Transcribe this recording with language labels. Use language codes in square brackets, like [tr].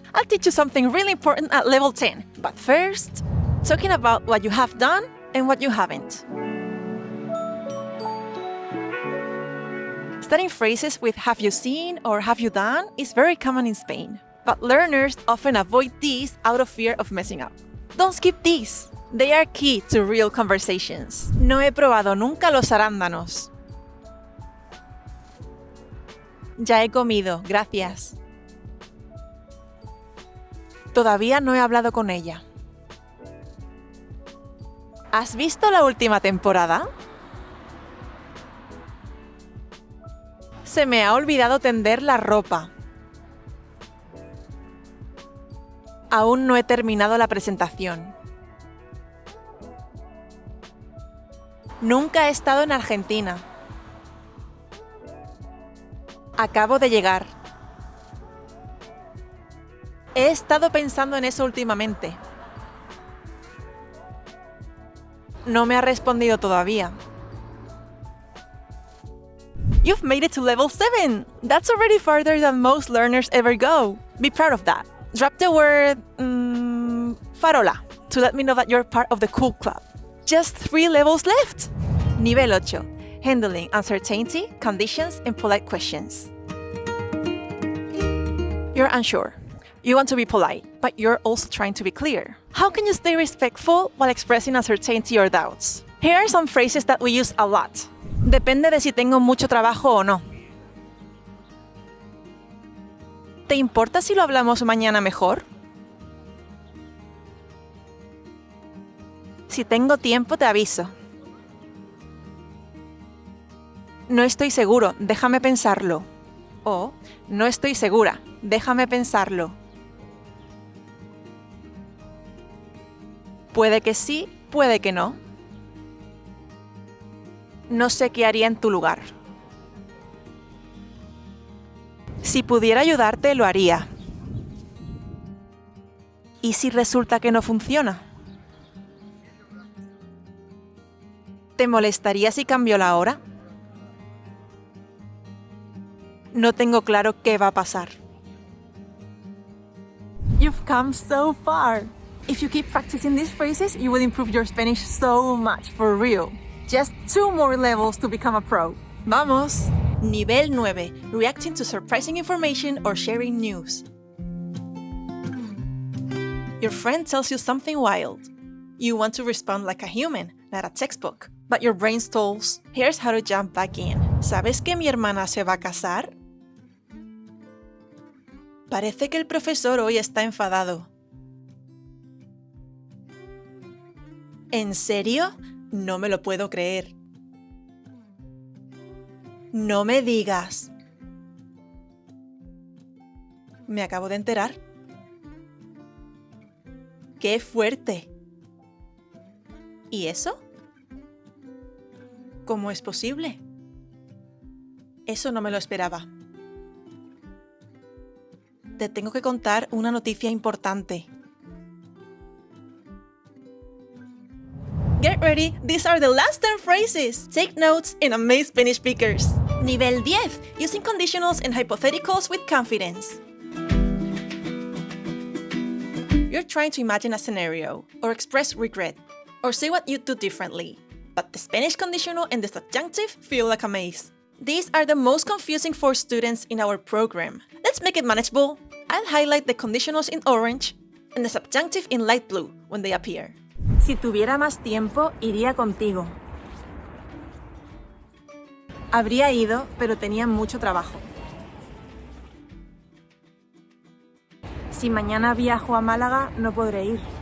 [en] I'll teach you something really important at level 10. But first, talking about what you have done and what you haven't. Starting phrases with have you seen or have you done is very common in Spain, but learners often avoid these out of fear of messing up. Don't skip these. They are key to real conversations. [es] No he probado nunca los arándanos. Ya he comido, gracias. Todavía no he hablado con ella. ¿Has visto la última temporada? Se me ha olvidado tender la ropa. Aún no he terminado la presentación. Nunca he estado en Argentina. Acabo de llegar. He estado pensando en eso últimamente. No me ha respondido todavía. [en] You've made it to level 7! That's already farther than most learners ever go. Be proud of that. Drop the word farola to let me know that you're part of the cool club. Just 3 levels left! Nivel 8. Handling uncertainty, conditions, and polite questions. You're unsure. You want to be polite, but you're also trying to be clear. How can you stay respectful while expressing uncertainty or doubts? Here are some phrases that we use a lot. [es] Depende de si tengo mucho trabajo o no. ¿Te importa si lo hablamos mañana mejor? Si tengo tiempo, te aviso. No estoy seguro, déjame pensarlo. O, no estoy segura, déjame pensarlo. Puede que sí, puede que no. No sé qué haría en tu lugar. Si pudiera ayudarte, lo haría. ¿Y si resulta que no funciona? ¿Te molestaría si cambio la hora? No tengo claro qué va a pasar. [en] You've come so far. If you keep practicing these phrases, you will improve your Spanish so much, for real. Just 2 more levels to become a pro. ¡Vamos! Nivel 9. Reacting to surprising information or sharing news. Your friend tells you something wild. You want to respond like a human, not a textbook. But your brain stalls. Here's how to jump back in. [es] ¿Sabes que mi hermana se va a casar? Parece que el profesor hoy está enfadado. ¿En serio? No me lo puedo creer. No me digas. Me acabo de enterar. ¡Qué fuerte! ¿Y eso? ¿Cómo es posible? Eso no me lo esperaba. Te tengo que contar una noticia importante. [en] Get ready, these are the last 10 phrases. Take notes and amaze Spanish speakers. Nivel 10, using conditionals and hypotheticals with confidence. You're trying to imagine a scenario, or express regret, or say what you'd do differently. But the Spanish conditional and the subjunctive feel like a maze. These are the most confusing for students in our program. Let's make it manageable. I'll highlight the conditionals in orange and the subjunctive in light blue when they appear. [es] Si tuviera más tiempo, iría contigo. Habría ido, pero tenía mucho trabajo. Si mañana viajo a Málaga, no podré ir.